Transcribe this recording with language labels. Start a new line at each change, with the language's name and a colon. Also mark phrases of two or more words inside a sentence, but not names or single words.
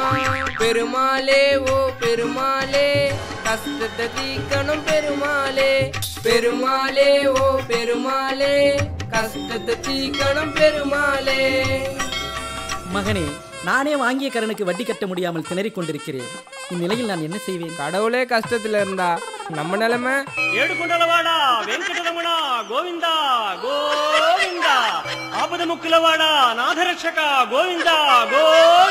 Tamil: பெருமாளே ஓ பெருமாளே, கஷ்டத்தை தீக்கணும் பெருமாளே. பெருமாளே ஓ பெருமாளே, கஷ்டத்தை தீக்கணும் பெருமாளே. மகனே, நானே வாங்கிய கடனுக்கு வட்டி கட்ட முடியாமல் திணறிக் கொண்டிருக்கிறேன். இந்நிலையில் நான் என்ன செய்வேன்? கடவுளே கஷ்டத்துல இருந்தா நம்ம நிலைமை.
Telugu: ఏడుకొండలవాడా వెంకటరమణ గోవిందా గోవిందా. ఆపద ముక్కులవాడా నాథరక్షక గోవిందా గో